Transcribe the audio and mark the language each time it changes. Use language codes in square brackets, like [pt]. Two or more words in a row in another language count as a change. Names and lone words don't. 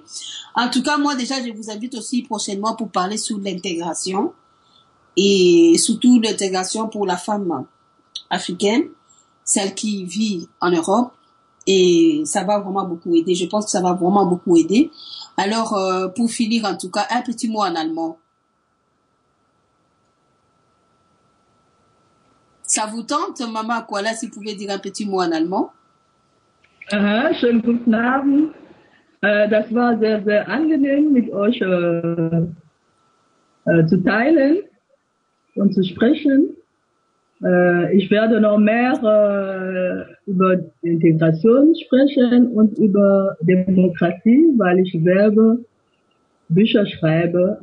[fr] En tout cas, moi déjà, je vous invite aussi prochainement pour parler sur l'intégration et surtout l'intégration pour la femme africaine, celle qui vit en Europe. Et ça va vraiment beaucoup aider. Je pense que ça va vraiment beaucoup aider. Alors, pour finir, en tout cas, un petit mot en allemand. Ça vous tente, Mama Akwala, si vous pouvez dire un petit mot en allemand? [de] Schönen guten Abend. Das war sehr, sehr angenehm, mit euch zu teilen und zu sprechen. Ich werde noch mehr über Integration sprechen und über Demokratie, weil ich selber Bücher schreibe.